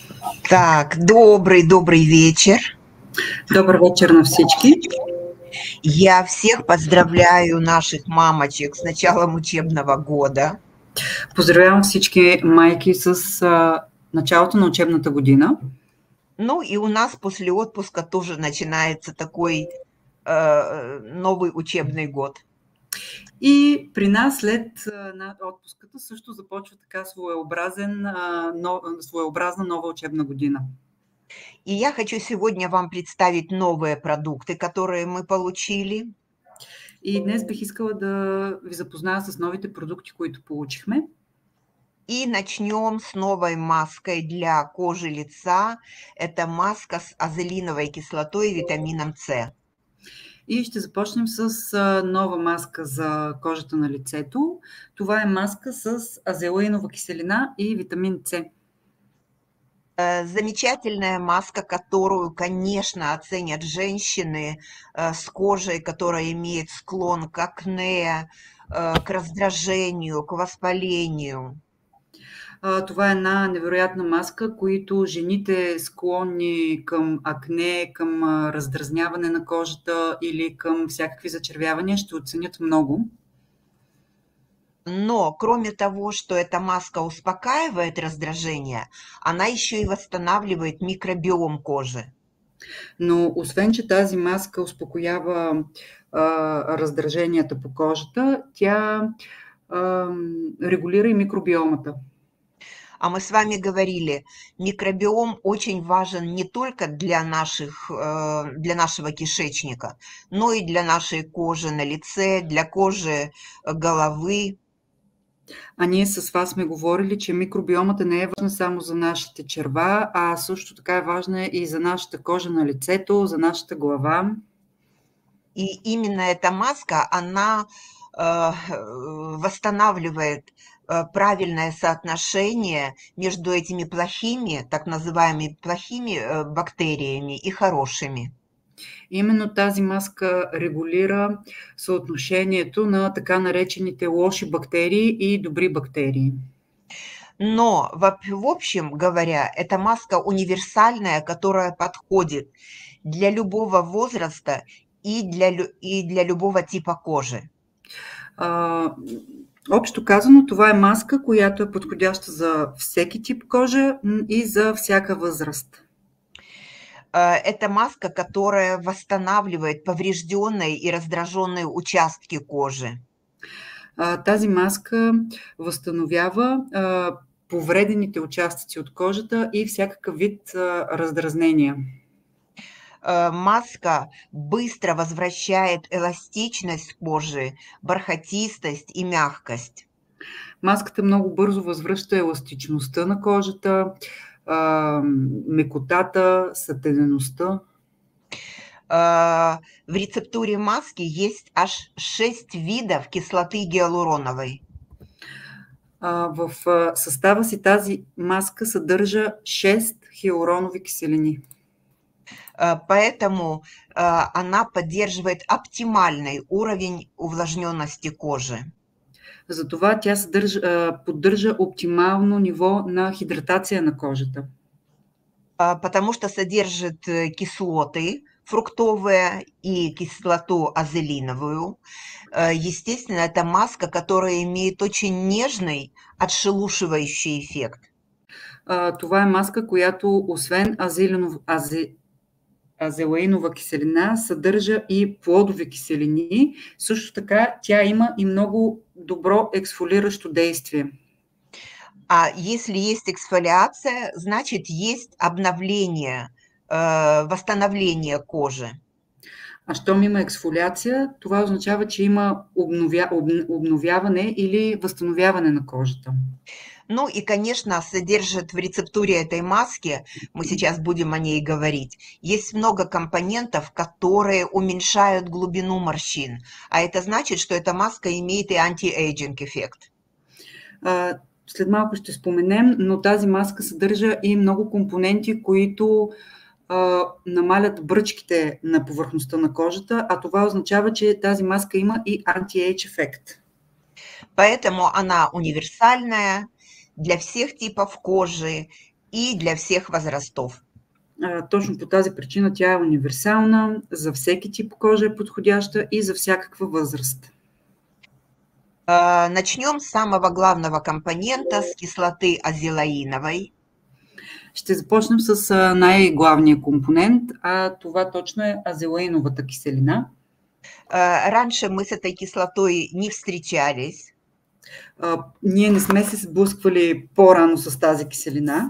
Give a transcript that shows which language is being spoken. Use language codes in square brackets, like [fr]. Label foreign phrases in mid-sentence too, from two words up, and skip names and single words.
[ru] Так, добрый вечер. [bg] Добър вечер на всички. [ru] Я всех поздравляю наших мамочек с началом учебного года. [bg] Поздравявам всички майки с началото на учебната година. [ru] Ну и у нас после отпуска тоже начинается такой новый учебный год. [bg] И при нас след отпуската също започва така своеобразна нова учебна година. [ru] И я хочу сегодня вам представить новые продукты, которые мы получили. [bg] И днес бих искала да ви запозная с новите продукти, които получихме. [ru] И начнем с новой маской для кожи лица. Это маска с азелиновой кислотой и витамином С. [bg] И ще започнем с нова маска за кожата на лицето. Това е маска с азелинова киселина и витамин С. [ru] Замечательная маска, которую, конечно, оценят женщины с кожей, которая имеет склон к акне, к раздражению, к воспалению. [bg] Това е една невероятна маска, които жените склонни към акне, към раздразняване на кожата или към всякакви зачервявания ще оценят много. [ru] Но, кроме того, что эта маска успокаивает раздражение, она еще и восстанавливает микробиом кожи. [bg] Но освен, че тази маска успокоява раздраженията по кожата, тя регулира и микробиомата. [ru] А мы с вами говорили, микробиом очень важен не только для нашего кишечника, но и для нашей кожи на лице, для кожи головы. [bg] А ние с вас сме говорили, че микробиомата не е важна само за нашите черва, а също така е важна и за нашата кожа на лицето, за нашата глава. [ru] И именно эта маска, она восстанавливает правильное соотношение между этими плохими, так называемыми плохими бактериями и хорошими. [bg] Именно тази маска регулира съотношението на така наречените лоши бактерии и добри бактерии. [ru] Но, в общем говоря, эта маска универсальная, которая подходит для любого возраста и для любого типа кожи. [bg] Общо казано, това е маска, която е подходяща за всеки тип кожа и за всяка възраст. [ru] Это маска, которая восстанавливает поврежденные и раздраженные участки кожи. [bg] Тази маска възстановява повредените участъци от кожата и всякакъв вид раздразнения. [ru] Маска быстро возвращает эластичность кожи, бархатистость и мягкость. [bg] Маската много бързо възвръща еластичността на кожата, мекотата, сътедеността. [ru] В рецептуре маски есть аж 6 видов кислоты гиалуроновой. [bg] В състава си тази маска съдържа 6 хиалуронови киселини. [ru] Поэтому она поддерживает оптимальный уровень увлажненности кожи. [bg] Затова тя поддържа оптимално ниво на хидратация на кожата. [ru] Потому что содержит кислоты фруктовые и кислоту азелиновую. Естественно, это маска, которая имеет очень нежный отшелушивающий эффект. [bg] Това е маска, която освен азелаинова киселина съдържа и плодови киселини. Също така тя има и много добро ексфолиращо действие. [ru] А если есть эксфолиация, значит есть обновление, восстановление кожи. [bg] А щом има ексфолиация, това означава, че има обновяване или възстановяване на кожата. [ru] Ну и, конечно, содержит в рецептуре этой маски, мы сейчас будем о ней говорить, есть много компонентов, которые уменьшают глубину морщин. А это значит, что эта маска имеет и антиэйджинг эффект. [bg] След малко ще споменем, но тази маска съдържа и много компоненти, които намалят бръчките на повърхността на кожата, а това означава, че тази маска има и анти-ейдж ефект. [ru] Поэтому она универсальная для всех типов кожи и для всех возрастов. [bg] Точно по тази причина тя е универсална, за всеки тип кожа е подходяща и за всякаква възраст. [ru] Начнем с самого главного компонента, с кислоты азелаиновой. [bg] Ще започнем с най-главния компонент, а това точно е азелаиновата киселина. [ru] Раньше мы с этой кислотой не встречались. [bg] Ние не сме се сблъсквали по-рано с тази киселина.